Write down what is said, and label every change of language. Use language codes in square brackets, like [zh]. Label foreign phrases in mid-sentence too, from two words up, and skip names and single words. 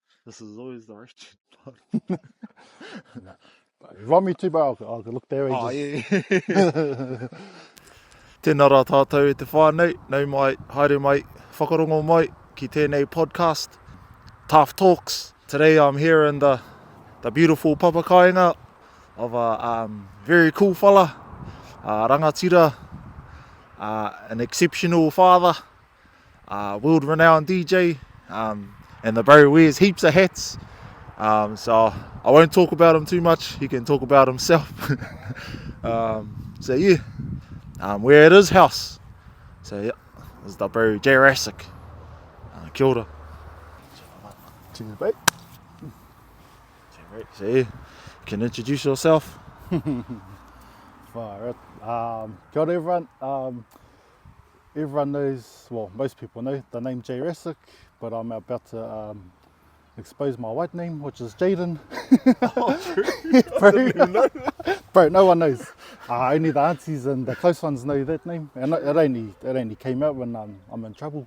[en] This is always the rich part. If you want me to, bro, I'll look there. Oh, yeah. [mi] Tēnā rā tātou e te whānau, nau mai, haere mai, whakarongo mai, ki tēnei podcast, Tawh Talks. [en] Today I'm here in the beautiful papakainga of a very cool fella, rangatira, an exceptional father, world-renowned DJ, and the bro wears heaps of hats. So I won't talk about him too much, he can talk about himself. So yeah, we're at his house. So yeah, this is the bro Jayrasik. [mi] Kia ora. [en] Cheers, mate. So yeah, you can introduce yourself. Far out. [mi] Kia ora, [en] everyone. Everyone knows, well, most people know the name Jayrasik, but I'm about to expose my white name, which is Jaden. Oh, true. Bro, no one knows. Only the aunties and the close ones know that name, and it only came out when I'm in trouble.